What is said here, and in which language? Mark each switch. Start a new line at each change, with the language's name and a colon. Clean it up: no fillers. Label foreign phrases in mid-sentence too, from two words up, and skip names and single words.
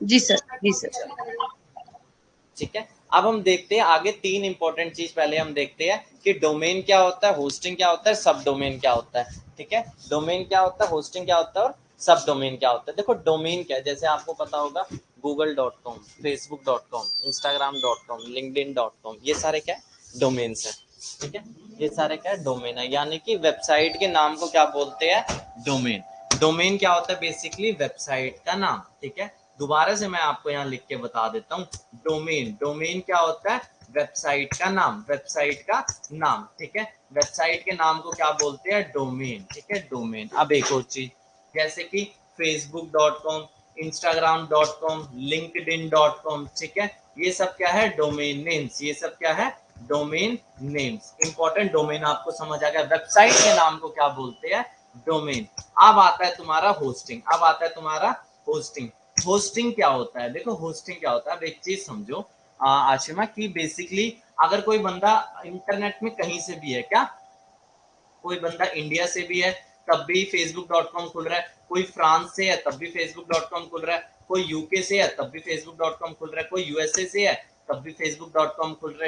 Hindi: जी सर, जी सर। ठीक है। अब हम देखते हैं आगे 3 इंपॉर्टेंट चीज। पहले हम देखते हैं कि डोमेन क्या होता है, होस्टिंग क्या होता है,
English: sub domain
Hindi: क्या होता है, ठीक है। डोमेन क्या होता है, होस्टिंग क्या होता है और
English: sub domain
Hindi: क्या होता है। देखो डोमेन क्या है, जैसे आपको पता होगा google.com, facebook.com, instagram.com, linkedin.com, ये सारे क्या है डोमेन्स है। ठीक है, ये सारे क्या है डोमेन है, यानी कि वेबसाइट के नाम को क्या बोलते हैं डोमेन। डोमेन क्या होता है
English: basically website
Hindi: का नाम। ठीक है, दोबारा से मैं आपको यहाँ लिख के बता देता हूँ।
English: domain, domain
Hindi: क्या होता है वेबसाइट का नाम, वेबसाइट का नाम। ठीक है, वेबसाइट के नाम को क्या बोलते हैं डोमेन। ठीक है, डोमेन। अब एक और चीज जैसे कि facebook.com, instagram.com, linkedin.com, ठीक है, ये सब क्या है
English: domain names,
Hindi: ये सब क्या है
English: domain names. important domain
Hindi: आपको समझ आ गया। वेबसाइट के नाम को क्या बोलते हैं डोमेन। अब आता है तुम्हारा होस्टिंग, अब आता है तुम्हारा होस्टिंग। होस्टिंग क्या होता है, देखो होस्टिंग क्या होता है। अब एक चीज समझो आशिमा की बेसिकली अगर कोई बंदा इंटरनेट में कहीं से भी है, क्या कोई बंदा इंडिया से भी है तब भी facebook.com खुल रहा है, कोई फ्रांस से है तब भी facebook.com खुल रहा है, कोई यूके से है तब भी facebook.com खुल रहा है, कोई यूएसए से है तब भी facebook.com खुल रहा है।